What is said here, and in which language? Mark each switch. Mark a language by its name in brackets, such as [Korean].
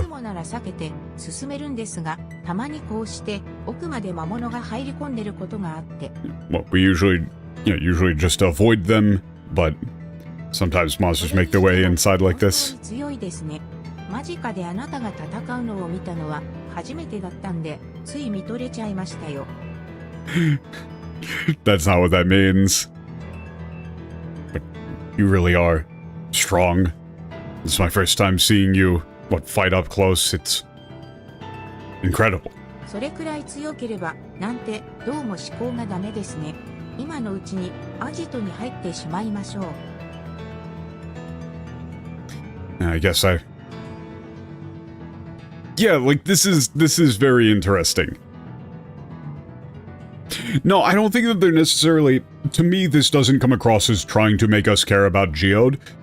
[Japanese] つもなら避けて進めるんですが、たまにこうして奥まで魔物が入り込んでることがあって。 [English] Well, we usually just avoid them, but sometimes monsters make their way inside like this. [Japanese] 強いですね。間近であなたが戦うのを見たのは初めてだったんで、つい見とれちゃいましたよ。 [English] That's not what that means. You really are strong. It's my first time seeing you, fight up close. It's incredible. [Japanese] それくらい強ければ、なんて、どうも思考がダメですね。今のうちに、アジトに入ってしまいましょう。 [English] I guess Yeah, like, this is very interesting. No, I don't think that they're necessarily... To me, this doesn't come across as trying to make us care about Geode.